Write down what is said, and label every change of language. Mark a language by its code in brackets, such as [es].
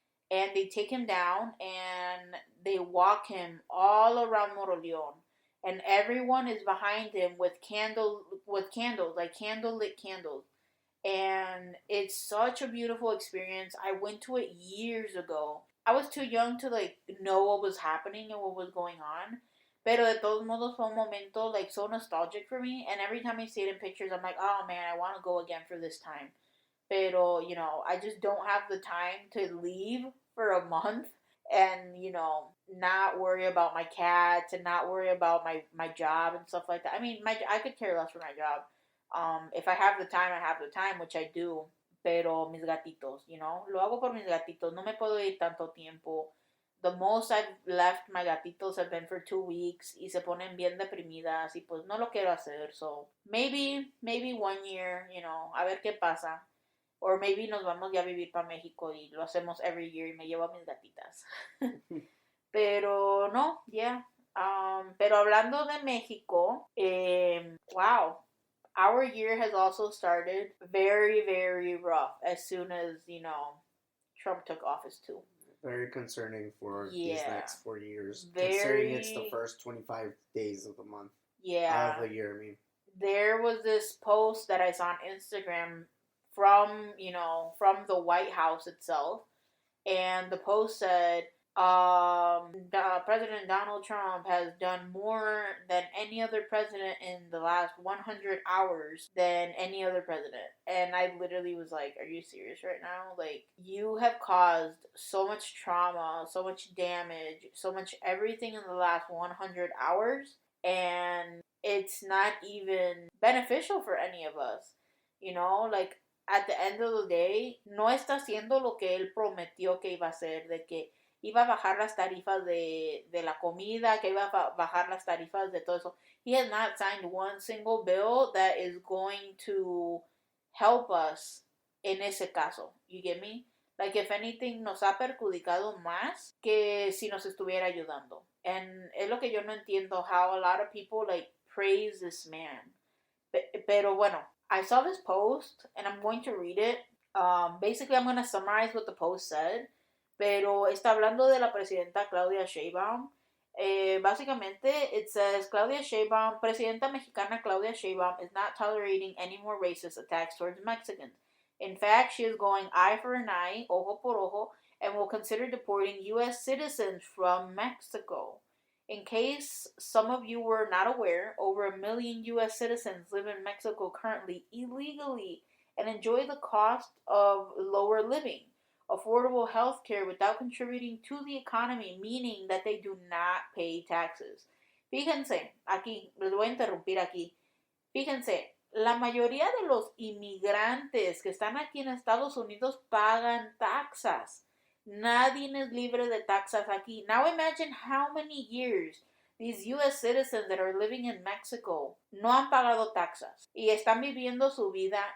[en] And they take him down and they walk him all around Moroleón. And everyone is behind him with candles, like candlelit candles. And it's such a beautiful experience. I went to it years ago. I was too young to like know what was happening and what was going on. [es] Pero de todos modos fue un momento [en] like so nostalgic for me. And every time I see it in pictures, I'm like, oh man, I want to go again for this time. [es] Pero, [en] I just don't have the time to leave for a month and, not worry about my cats and not worry about my job and stuff like that. I mean, I could care less for my job. If I have the time, I have the time, which I do. [es] Pero mis gatitos, lo hago por mis gatitos. No me puedo ir tanto tiempo. [en] The most I've left my gatitos have been for 2 weeks [es] y se ponen bien deprimidas y pues no lo quiero hacer. [en] So maybe 1 year, [es] a ver qué pasa. [en] Or maybe [es] nos vamos ya a vivir para México y lo hacemos [en] every year [es] y me llevo a mis gatitas. Pero no, yeah. Pero hablando de México, wow. [en] Our year has also started very, very rough as soon as, Trump took office too. Very concerning for these next 4 years. Considering it's the first 25 days of the month. Yeah. Of the year, I mean. There was this post that I saw on Instagram from the White House itself. And the post said, President Donald Trump has done more than any other president in the last 100 hours than any other president. And I literally was like, are you serious right now? Like, you have caused so much trauma, so much damage, so much everything in the last 100 hours. And it's not even beneficial for any of us. Like, at the end of the day, [es] no está haciendo lo que él prometió que iba a hacer, de que iba a bajar las tarifas de la comida, que iba a bajar las tarifas de todo eso. [en] He has not signed one single bill that is going to help us [es] en ese caso. [en] You get me? Like, if anything, [es] nos ha perjudicado más que si nos estuviera ayudando. [en] And [es] es lo que yo no entiendo, [en] how a lot of people, like, praise this man. [es] Pero bueno, [en] I saw this post, and I'm going to read it. Basically, I'm going to summarize what the post said. [es] Pero está hablando de la presidenta Claudia Sheinbaum. Básicamente, [en] it says, Claudia Sheinbaum, [es] presidenta mexicana [en] Claudia Sheinbaum is not tolerating any more racist attacks towards Mexicans. In fact, she is going eye for an eye, [es] ojo por ojo, [en] and will consider deporting U.S. citizens from Mexico. In case some of you were not aware, over 1 million U.S. citizens live in Mexico currently illegally and enjoy the cost of lower living, affordable health care without contributing to the economy, meaning that they do not pay taxes. [es] Fíjense, aquí, les voy a interrumpir aquí. Fíjense, la mayoría de los inmigrantes que están aquí en Estados Unidos pagan taxas. Nadie es libre de taxas aquí. [en] Now imagine how many years these US citizens that are living in Mexico [es] no han pagado taxas y están viviendo su vida.